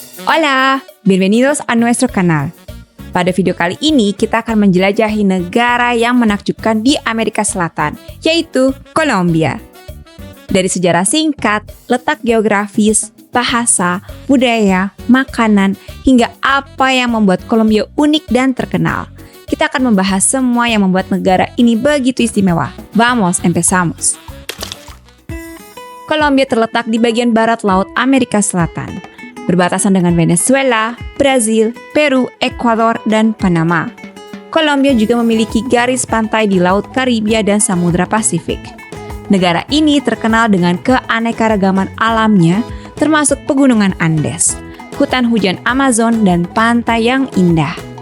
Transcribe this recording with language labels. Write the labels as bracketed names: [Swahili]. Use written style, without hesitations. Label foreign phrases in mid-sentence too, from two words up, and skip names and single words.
[Spanish] Hola, bienvenidos a nuestro canal. [Indonesian] Pada video kali ini kita akan menjelajahi negara yang menakjubkan di Amerika Selatan, yaitu Kolombia. Dari sejarah singkat, letak geografis, bahasa, budaya, makanan, hingga apa yang membuat Kolombia unik dan terkenal. Kita akan membahas semua yang membuat negara ini begitu istimewa. [Spanish] Vamos, empezamos. [Indonesian] Kolombia terletak di bagian barat laut Amerika Selatan, berbatasan dengan Venezuela, Brazil, Peru, Ekuador, dan Panama. Kolombia juga memiliki garis pantai di Laut Karibia dan Samudra Pasifik. Negara ini terkenal dengan keanekaragaman alamnya, termasuk pegunungan Andes, hutan hujan Amazon, dan pantai yang indah.